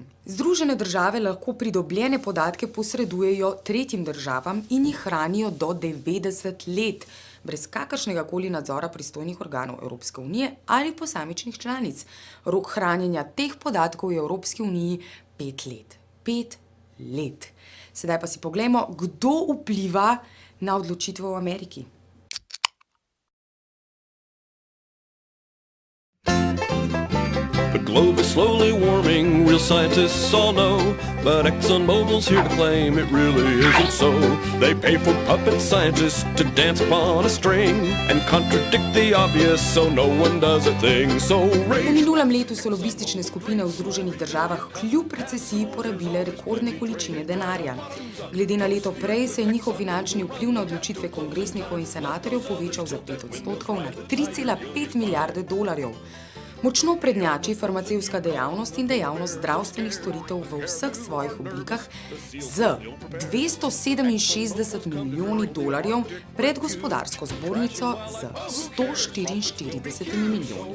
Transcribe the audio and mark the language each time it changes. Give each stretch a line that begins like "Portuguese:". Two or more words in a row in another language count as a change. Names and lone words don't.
Slovenian: Združene države lahko pridobljene podatke posredujejo tretjim državam in jih hranijo do 90 let, brez kakršnega koli nadzora pristojnih organov Evropske unije ali posamičnih članic. Rok hranjenja teh podatkov je v Evropski uniji 5 let. 5 let. Sedaj pa si poglejmo, kdo vpliva na odločitve v Ameriki.
English: The globe is slowly warming, real scientists all know, but ExxonMobil's here to claim it really isn't so. They pay for puppet scientists to dance upon a string and contradict the obvious, so no one does a thing. So
Slovenian: V minulem letu so lobistične skupine v Združenih državah kljub recesiji porabile rekordne količine denarja. Glede na leto prej se je njihov finančni vpliv na odločitve kongresnikov in senatorjev povečal za 5% na 3,5 milijarde dolarjev. Močno prednjači farmacevtska dejavnost in dejavnost zdravstvenih storitev v vseh svojih oblikah z 267 milijoni dolarjev pred gospodarsko zbornico z 144 milijoni.